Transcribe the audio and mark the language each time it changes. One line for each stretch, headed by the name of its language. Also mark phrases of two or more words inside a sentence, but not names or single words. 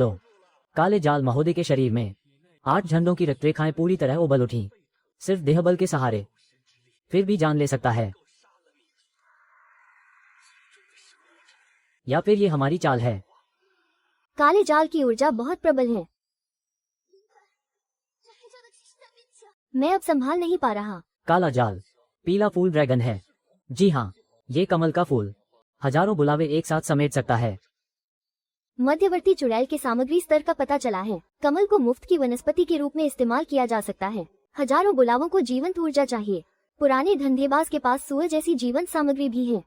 Hindi: काले जाल महोदय के शरीर में 8 झंडों की रक्तरेखाएं पूरी तरह उबल उठी। सिर्फ देहबल के सहारे, फिर भी जान ले सकता है। या फिर ये हमारी चाल है? काले जाल की ऊर्जा बहुत प्रबल है।
Chinese: 这黑色的气息在变强。
Hindi: मैं अब संभाल नहीं पा रहा। काला जाल, पीला फूल ड्रैगन है। जी हाँ, ये कमल का फूल हजारों बुलावे एक साथ समेट सकता है। मध्यवर्ती चुड़ैल के सामग्री स्तर का पता चला है। कमल को मुफ्त की वनस्पति के रूप में इस्तेमाल किया जा सकता है। हजारों बुलावों को जीवंत ऊर्जा चाहिए। पुराने धंधेबाज के पास सुअर जैसी जीवंत सामग्री भी है।